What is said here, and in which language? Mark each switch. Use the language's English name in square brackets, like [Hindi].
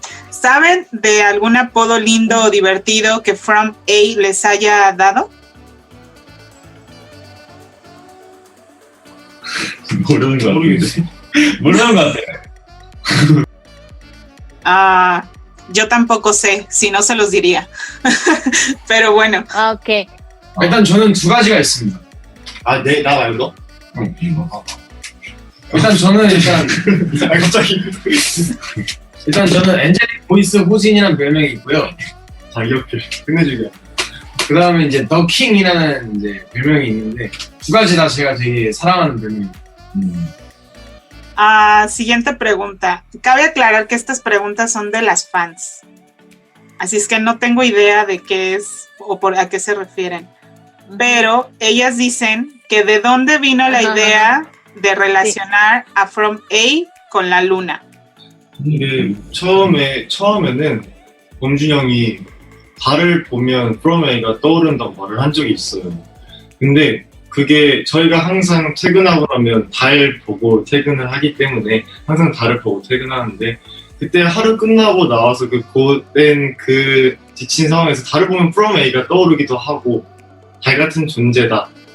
[Spanish] ¿Saben de algún apodo lindo o divertido que From A les haya dado? [Korean] 모르는 것 같아요. 모르는 것 같아요. [Spanish] Yo tampoco sé, si no se los diría. Pero bueno, [Korean] 아, 오케이. 일단 저는 두 가지가 있습니다. 아, 네, 나 말고? 일단 저는 아, 갑자기. 일단 저는 엔젤릭 보이스 호진이라는 별명이 있고요. 자기 옆에 끝내주게. 그 다음에 이제 더 킹이라는 이제 별명이 있는데 두 가지 다 제가 되게 사랑하는 별명입니다. [Spanish] siguiente pregunta. Cabe aclarar que estas preguntas son de las fans. Así es que no tengo idea de qué es o a qué se refieren. Pero ellas dicen que de dónde vino la idea de relacionar a From A con la luna. [Korean] 이게 처음에는 범준 형이 달을 보면 From A가 떠오른다고 말을 한 적이 있어요. 근데 그게 저희가 항상 퇴근하고 나면 달 보고 퇴근을 하기 때문에 항상 달을 보고 퇴근하는데 그때 하루 끝나고 나와서 그 고된 그 지친 상황에서 달을 보면 From A가 떠오르기도 하고 달 같은 존재다.